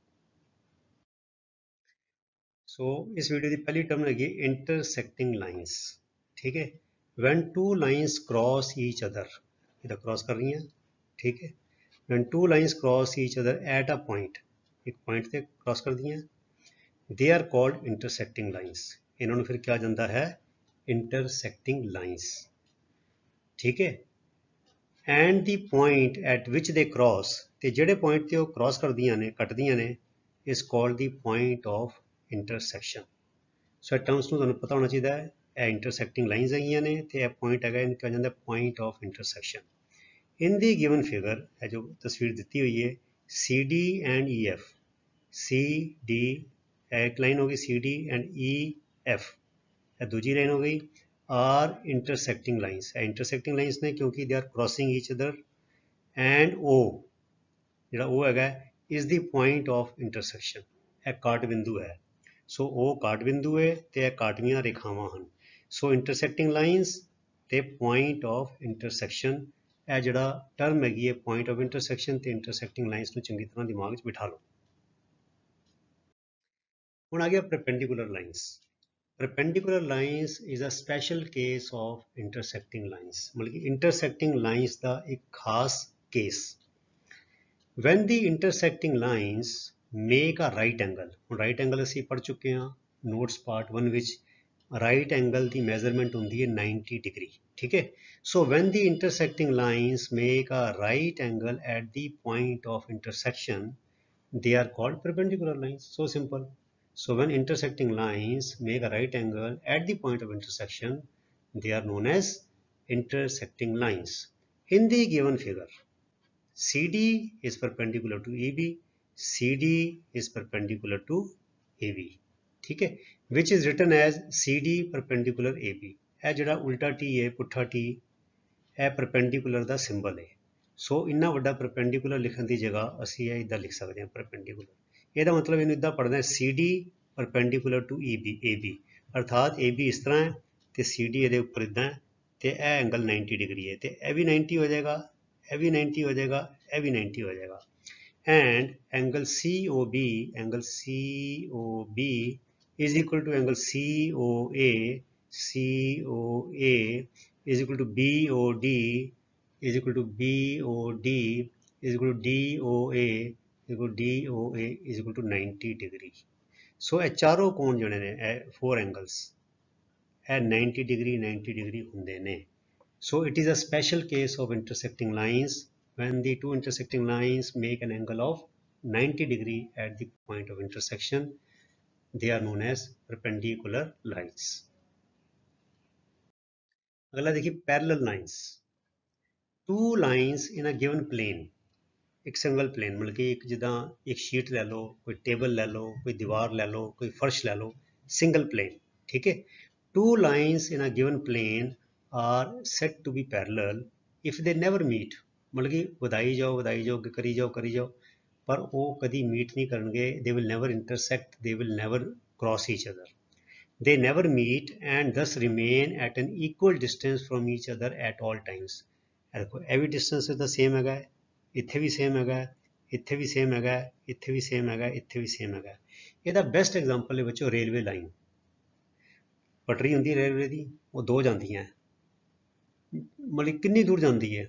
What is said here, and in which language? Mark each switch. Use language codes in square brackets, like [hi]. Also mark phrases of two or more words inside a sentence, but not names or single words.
[pa] ਸੋ ਇਸ ਵੀਡੀਓ ਦੀ ਪਹਿਲੀ ਟਰਮ ਹੈਗੀ [en] intersecting lines. [pa] ਠੀਕ ਹੈ, [en] when two lines cross each other, [pa] ਇਹਦਾ ਕ੍ਰਾਸ ਕਰ ਰਹੀਆਂ। ਠੀਕ ਹੈ, [en] when two lines cross each other at a point, [pa] ਇੱਕ ਪੁਆਇੰਟ ਤੇ ਕ੍ਰਾਸ ਕਰਦੀਆਂ, [en] they are called intersecting lines। [pa] ਇਹਨਾਂ ਨੂੰ ਫਿਰ ਕਿਹਾ ਜਾਂਦਾ ਹੈ [en] intersecting lines। [pa] ਠੀਕ ਹੈ, [en] and the point at which they cross, [pa] ਤੇ ਜਿਹੜੇ ਪੁਆਇੰਟ ਤੇ ਉਹ ਕ੍ਰਾਸ ਕਰਦੀਆਂ ਨੇ, ਕੱਟਦੀਆਂ ਨੇ, [en] is called the point of intersection। [pa] ਸੋ ਇਹ ਟਰਮਸ ਨੂੰ ਤੁਹਾਨੂੰ ਪਤਾ ਹੋਣਾ ਚਾਹੀਦਾ ਹੈ। ਇਹ [en] intersecting lines [pa] ਹੈਗੀਆਂ ਨੇ ਤੇ ਇਹ ਪੁਆਇੰਟ ਹੈਗਾ, ਇਹਨੂੰ ਕਿਹਾ ਜਾਂਦਾ [en] point of intersection। in the given figure, [pa] ਇਹ ਜੋ ਤਸਵੀਰ ਦਿੱਤੀ ਹੋਈ ਹੈ CD and EF, CD ਇੱਕ ਲਾਈਨ ਹੋਗੀ CD एंड EF, ਦੂਜੀ ਲਾਈਨ ਹੋ ਗਈ [en] are intersecting lines. intersecting lines [pa] ਨੇ ਕਿਉਂਕਿ [en] they are crossing each other, and O [pa] ਜਿਹੜਾ ਉਹ ਹੈਗਾ [en] is the point of intersection, [pa] ਇਹ ਕਾਟ ਬਿੰਦੂ ਹੈ। ਸੋ ਉਹ ਕਾਟ ਬਿੰਦੂ ਹੈ ਤੇ ਇਹ ਕਾਟਵੀਆਂ ਰੇਖਾਵਾਂ ਹਨ। ਸੋ [en] intersecting lines [pa] ਤੇ [en] point of intersection, [pa] ਇਹ ਜਿਹੜਾ ਟਰਮ ਹੈਗੀ ਹੈ [en] point of intersection [pa] ਤੇ [en] intersecting lines [pa] ਨੂੰ ਚੰਗੀ ਤਰ੍ਹਾਂ ਦਿਮਾਗ 'ਚ ਬਿਠਾ ਲਓ। ਹੁਣ ਆ ਗਿਆ [en] perpendicular lines। perpendicular lines is a special case of intersecting lines, [pa] ਮਤਲਬ ਕਿ [en] intersecting lines [pa] ਦਾ ਇੱਕ ਖਾਸ ਕੇਸ। [en] when the intersecting lines make a right angle, [pa] ਹੁਣ [en] right angle [pa] ਅਸੀਂ ਪੜ੍ਹ ਚੁੱਕੇ ਹਾਂ [en] notes part [pa] 1 ਵਿੱਚ। [en] right angle [pa] ਦੀ measurement ਹੁੰਦੀ ਹੈ 90 ਡਿਗਰੀ। ਠੀਕ ਹੈ, [en] so when the intersecting lines make a right angle at the point of intersection, they are called perpendicular lines। so simple। So when intersecting lines make a right angle at the point of intersection, they are known as intersecting lines। in the given figure, CD is perpendicular to EB, CD is perpendicular to AB। [pa] ਠੀਕ ਹੈ, [en] which is written as CD perpendicular AB। [pa] ਇਹ ਜਿਹੜਾ ਉਲਟਾ T ਹੈ, ਪੁੱਠਾ T, ਇਹ perpendicular ਦਾ ਸਿੰਬਲ ਹੈ। ਸੋ ਇੰਨਾ ਵੱਡਾ perpendicular ਲਿਖਣ ਦੀ ਜਗ੍ਹਾ ਅਸੀਂ ਇਹ ਇੱਦਾਂ ਲਿਖ ਸਕਦੇ ਹਾਂ perpendicular। ਇਹਦਾ ਮਤਲਬ ਇਹਨੂੰ ਇੱਦਾਂ ਪੜ੍ਹਨਾ ਹੈ [en] CD perpendicular to AB, [pa] ਅਰਥਾਤ AB ਇਸ ਤਰ੍ਹਾਂ ਹੈ ਤੇ CD ਇਹਦੇ ਉੱਪਰ ਇੱਦਾਂ ਹੈ ਤੇ ਇਹ ਐਂਗਲ 90 ਡਿਗਰੀ ਹੈ ਤੇ ਇਹ ਵੀ 90 ਹੋ ਜਾਏਗਾ, ਇਹ ਵੀ 90 ਹੋ ਜਾਏਗਾ, ਇਹ ਵੀ 90 ਹੋ ਜਾਏਗਾ। [en] and angle COB, angle COB is equal to angle COA, COA is equal to BOD, is equal to BOD, is equal to DOA, is equal to DOA is equal to 90 degree। [pa] ਸੋ ਇਹ ਚਾਰੋਂ ਕੋਣ ਜਿਹੜੇ ਨੇ, ਇਹ 4 ਐਂਗਲਸ, ਇਹ 90 ਡਿਗਰੀ 90 ਡਿਗਰੀ ਹੁੰਦੇ ਨੇ। [en] so it is a special case of intersecting lines when the two intersecting lines make an angle of 90 degree at the point of intersection, they are known as perpendicular lines। [hi] अगला देखिए [en] parallel lines। two lines in a given plane, [pa] ਇੱਕ [en] single plane, [pa] ਮਤਲਬ ਕਿ ਇੱਕ ਜਿੱਦਾਂ ਇੱਕ ਸ਼ੀਟ ਲੈ ਲਓ, ਕੋਈ ਟੇਬਲ ਲੈ ਲਓ, ਕੋਈ ਦੀਵਾਰ ਲੈ ਲਓ, ਕੋਈ ਫਰਸ਼ ਲੈ ਲਓ, [en] single plane. [pa] ਠੀਕ ਹੈ, [en] two lines in a given plane are said to be parallel if they never meet। [pa] ਮਤਲਬ ਕਿ ਵਧਾਈ ਜਾਓ ਕਰੀ ਜਾਓ, ਪਰ ਉਹ ਕਦੀ ਮੀਟ ਨਹੀਂ ਕਰਨਗੇ। [en] they will never intersect, they will never cross each other, they never meet and thus remain at an equal distance from each other at all times। [pa] ਦੇਖੋ ਇਹ ਵੀ distance ਇਹਦਾ same ਹੈਗਾ, ਇੱਥੇ ਵੀ ਸੇਮ ਹੈਗਾ, ਇੱਥੇ ਵੀ ਸੇਮ ਹੈਗਾ, ਇੱਥੇ ਵੀ ਸੇਮ ਹੈਗਾ, ਇੱਥੇ ਵੀ ਸੇਮ ਹੈਗਾ। ਇਹਦਾ [en] best example [pa] ਹੈ ਬੱਚੋ [en] railway line. [pa] ਪਟਰੀ ਹੁੰਦੀ ਰੇਲਵੇ ਦੀ, ਉਹ ਦੋ ਜਾਂਦੀਆਂ, ਮਤਲਬ ਕਿੰਨੀ ਦੂਰ ਜਾਂਦੀ ਹੈ।